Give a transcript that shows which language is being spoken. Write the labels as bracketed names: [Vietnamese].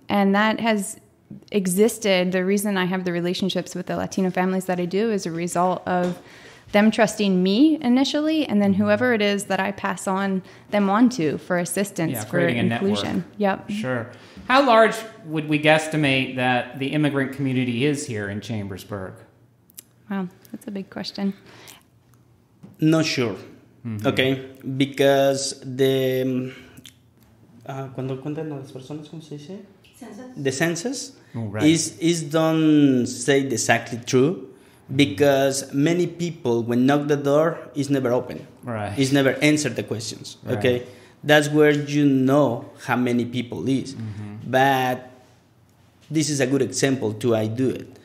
[English] And that has existed. The reason I have the relationships with the Latino families that I do is a result of them trusting me initially, and then whoever it is that I pass them on to for assistance, for inclusion. Yep. Sure. How large would we guesstimate that the immigrant community is here in Chambersburg? Wow, that's a big question. Not sure. Mm-hmm. Okay, because [Spanish] cuando cuentan las personas, ¿cómo se dice? [English] The census is don't say exactly true, because many people, when knock the door, is never open. Right. It's never answered the questions. Right. Okay, that's where you know how many people is. Mm-hmm. But this is a good example to I do it.